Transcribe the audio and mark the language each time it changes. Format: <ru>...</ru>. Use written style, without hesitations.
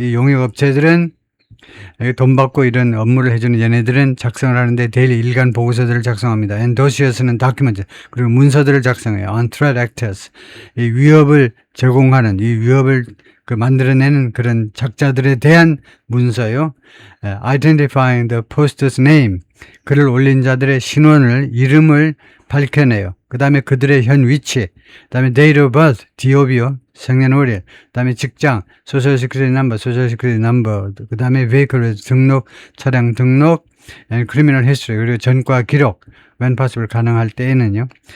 <ko>이 용역업체들은 돈 받고 이런 업무를 해주는 얘네들은 작성을 하는데 데일리 일간 보고서들을 작성합니다.</ko> <en>And dossiers</en> <ko>는 다큐멘트, 그리고 문서들을 작성해요.</ko> <en>On threat actors.</en> <ko>이 위협을 제공하는, 이 위협을 만들어내는 그런 작자들에 대한 문서요.</ko> <en>Identifying the poster's name.</en> <ko>글을 올린 자들의 이름을 밝혀내요. 그 다음에 그들의 현 위치, 그 다음에</ko> <en>date of birth,</en> <ko>DOB요, 생년월일, 그 다음에 직장,</ko> <en>social security number,</en> <ko>그 다음에 vehicle 등록, 차량 등록,</ko> <en>and criminal history,</en> <ko>그리고 전과 기록,</ko> <en>when possible</en> <ko>가능할 때에는요.</ko>